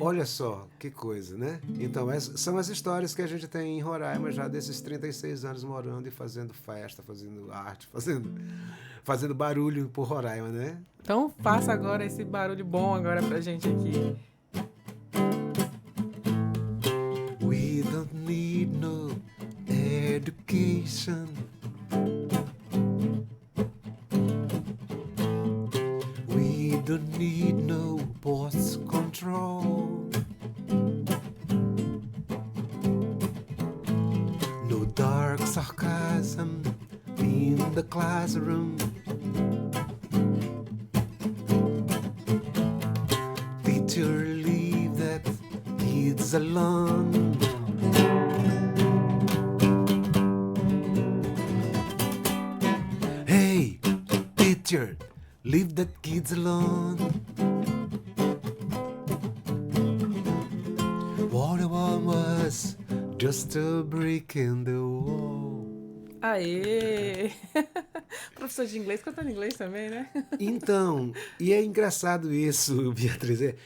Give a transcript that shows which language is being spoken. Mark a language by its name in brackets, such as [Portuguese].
[Portuguese] Olha só, que coisa, né? Então, são as histórias que a gente tem em Roraima já desses 36 anos morando e fazendo festa, fazendo arte, fazendo barulho por Roraima, né? Então faça agora esse barulho bom agora pra gente aqui. [English] We don't need no education. We don't need no boss control. No dark sarcasm in the classroom. Teacher, leave that kids alone. Hey, teacher, leave that kids alone. What I want was just a brick in the wall. Aê! [Portuguese] Professor de inglês cantando inglês também, né? Então, e é engraçado isso, Beatriz.